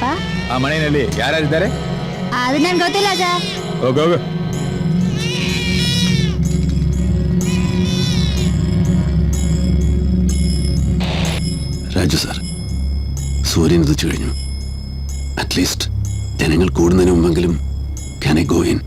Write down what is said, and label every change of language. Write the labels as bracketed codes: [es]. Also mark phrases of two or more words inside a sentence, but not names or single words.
[kn] ಆ ಮನೆಯಲ್ಲಿ ಯಾರ್ಯಾರಿದ್ದಾರೆ? ಅದು ನನ್ಗೆ ಗೊತ್ತಿಲ್ಲ ಸರ್. ಹೋಗು [ml] രാജു സാർ, സൂര്യൻ ഉദിച്ചു കഴിഞ്ഞു. അറ്റ്ലീസ്റ്റ് ജനങ്ങൾ കൂടുന്നതിന് മുമ്പെങ്കിലും [en] can I go in?